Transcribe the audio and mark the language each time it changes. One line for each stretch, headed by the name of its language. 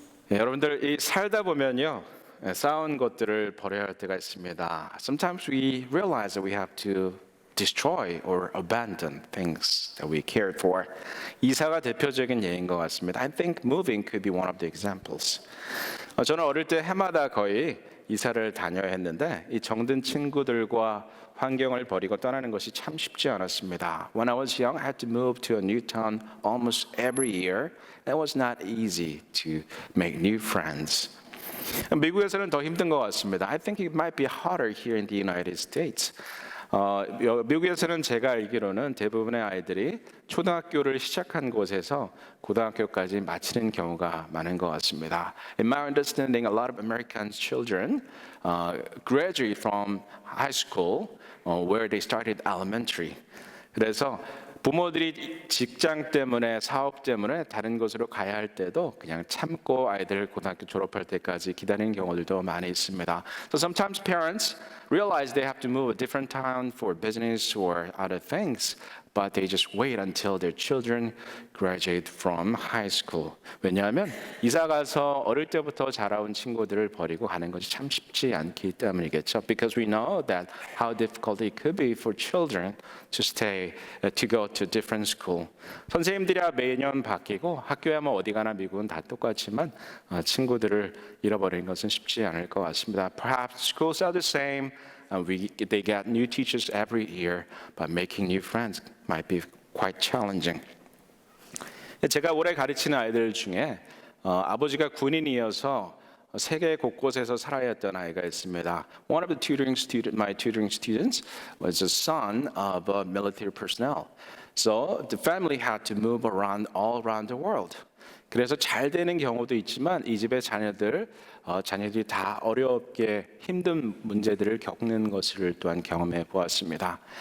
Korean: 여러분들 이 살다 보면요, 쌓은 것들을 버려야 할 때가 있습니다.
English: Sometimes we realize that we have to destroy or abandon things that we cared for.
Korean: 이사가 대표적인 예인 것 같습니다.
English: I think moving could be one of the examples.
Korean: 저는 어릴 때 해마다 거의 이사를 다녀야 했는데 이 정든 친구들과 환경을 버리고 떠나는 것이 참 쉽지 않았습니다.
English: When I was young, I had to move to a new town almost every year. It was not easy to make new friends.
Korean: 미국에서는 더 힘든 것 같습니다.
English: I think it might be harder here in the United States.
Korean: 미국에서는 제가 알기로는 대부분의 아이들이 초등학교를 시작한 곳에서 고등학교까지 마치는 경우가 많은 것 같습니다.
English: In my understanding, a lot of American children graduate from high school where they started elementary.
Korean: 그래서 부모들이 직장 때문에 사업 때문에 다른 곳으로 가야 할 때도 그냥 참고 아이들 고등학교 졸업할 때까지 기다리는 경우들도 많이 있습니다.
English: So sometimes parents realize they have to move a different town for business or other things, but they just wait until their children graduate from high school.
Korean: 왜냐하면 이사 가서 어릴 때부터 자라온 친구들을 버리고 가는 것이 참 쉽지 않기 때문이겠죠.
English: Because we know that how difficult it could be for children to stay, to go to different school.
Korean: 선생님들이야 매년 바뀌고 학교야 뭐 어디 가나 미국은 다 똑같지만 친구들을 잃어버리는 것은 쉽지 않을 것 같습니다.
English: Perhaps schools are the same. They get new teachers every year, but making new friends might be quite challenging.
Korean: 제가 오래 가르치는 아이들 중에 아버지가 군인이어서 세계 곳곳에서 살아야 했던 아이가 있습니다.
English: One of my tutoring students was a son of a military personnel. So the family had to move around all around the world.
Korean: 그래서 잘 되는 경우도 있지만 이 집의 자녀들이 다 어렵게 힘든 문제들을 겪는 것을 또한 경험해 보았습니다.